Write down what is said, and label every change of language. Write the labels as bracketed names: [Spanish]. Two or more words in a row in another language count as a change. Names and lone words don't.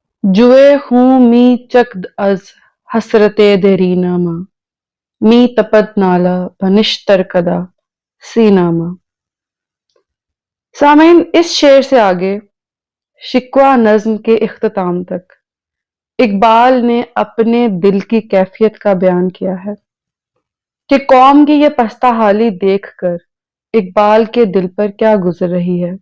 [Persian] جوئے ہوں می چکد از حسرت دیرینامہ می تپد نالا بنشتر کدا سینامہ۔ [Urdu] سامعین، اس شعر سے آگے شکوہ نظم کے اختتام تک اقبال نے اپنے دل کی کیفیت کا بیان کیا ہے کہ قوم کی یہ پستہ حالی دیکھ کر اقبال کے دل پر کیا گزر رہی ہے۔